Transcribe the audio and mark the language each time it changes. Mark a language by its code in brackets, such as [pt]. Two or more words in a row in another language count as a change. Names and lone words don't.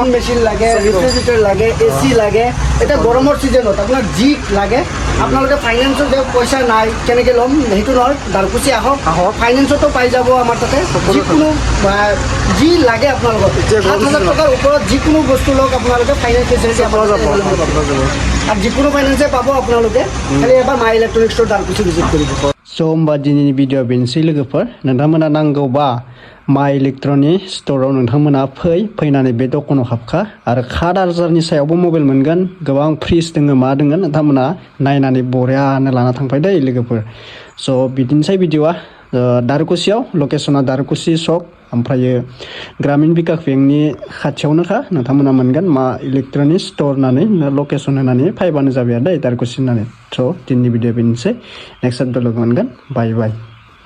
[as] মেচিন লাগে ৰেফ্ৰিজাৰেটৰ লাগে AC লাগে এতিয়া গৰমৰ ছিজনত আপোনাক যি লাগে আপোনালোকে ফাইনেন্সত যে পইচা নাই কেনেকৈ ল'ম সেইটো নহয় দাৰকুছি আহক ফাইনেন্সতো পাই যাব আমাৰ তাতে যিকোনো যি লাগে আপোনালোকক 7,000 টকাৰ ওপৰত যিকোনো বস্তু লওক আপোনালোকে [en] finance facility [as] পোৱা যাব আৰু যিকোনো ফাইনেন্সে পাব আপোনালোকে খালি এবাৰ মা ইলেক্ট্ৰনিক ষ্ট'ৰ দাৰকুছি ভিজিট কৰিব [brx] स' होमबा दिनैनि भिडिअ बेनोसै लोगोफोर नोंथांमोना नांगौबा मा इलेक्ट्रनिक स्ट'राव नोंथांमोना फैनानै बे दखानाव हाबखा आरो 7,000नि सायावबो मबाइल मोनगोन गोबां फ्रिज दोङो मा दोङो नोंथांमोना नायनानै बरियानो लाना थांफाय दै लोगोफोर स' बिदिनोसै भिडिअआ दारकुसियाव लकेसना दारकुसि सक ओमफ्रायो ग्रामीण बिकास बेंकनि खाथियावनोखा नोंथांमोना मोनगोन मा इलेक्ट्रनिक स्ट'र होननानै लकेसन होनानै फैबानो जाबाय दै दारकुसि होननानै स' दिनैनि भिडिअ बेनोसै [en] next video [brx] लोगो मोनगोन [en] bye bye